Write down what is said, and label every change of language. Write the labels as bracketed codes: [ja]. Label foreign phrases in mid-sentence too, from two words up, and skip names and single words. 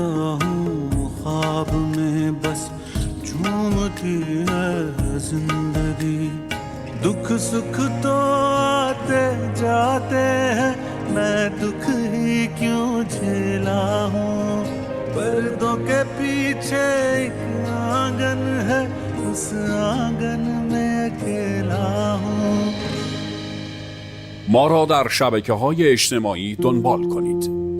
[hi] हूँ ख्वाब में बस झूमती है जिंदगी दुख सुख तो आते जाते हैं मैं दुख ही क्यों झेला हूँ पर्दों के पीछे एक आंगन है उस आंगन में अकेला हूँ [fa] ما را در شبکه‌های اجتماعی دنبال کنید.